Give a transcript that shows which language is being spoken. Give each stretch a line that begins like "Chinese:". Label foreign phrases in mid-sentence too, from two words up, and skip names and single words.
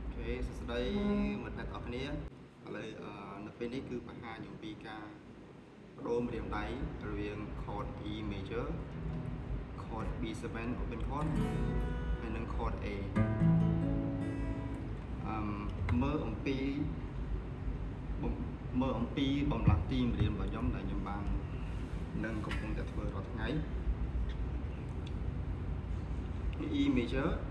Khmer: សួស្តីមិត្តអ្នកទាំងអស់គ្នាឥឡូវនៅពេលនេះគឺបង្ហាញអំពីការបដូរម្រាមដៃរវាង
English: chord E major chord B7 open chord
Khmer: ហើយនិង
English: chord A
Khmer: មើលអំពីបំលាស់ទីម្រាមរបស់ខ្ញុំដែលខ្ញុំបាននឹងកំពុងតែធ្វើរាល់ថ្ងៃ
English: E major